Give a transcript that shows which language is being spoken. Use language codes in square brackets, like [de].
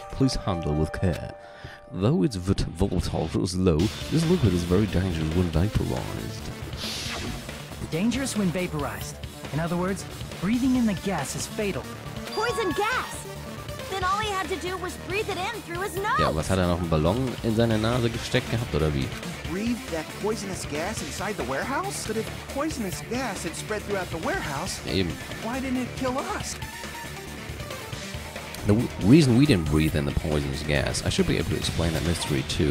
[en] Please handle with care. Though its volatile is low, this liquid is very dangerous when vaporized. Dangerous when vaporized. In other words, breathing in the gas is fatal. Poison gas! Then all he had to do was breathe it in through his nose! [de] Ja, was hat er noch einen Ballon in seine Nase gesteckt gehabt, oder wie? [en] Breathe that poisonous gas inside the warehouse? But if poisonous gas had spread throughout the warehouse, [de] Ja, eben. [en] why didn't it kill us? The reason we didn't breathe in the poisonous gas, I should be able to explain that mystery too.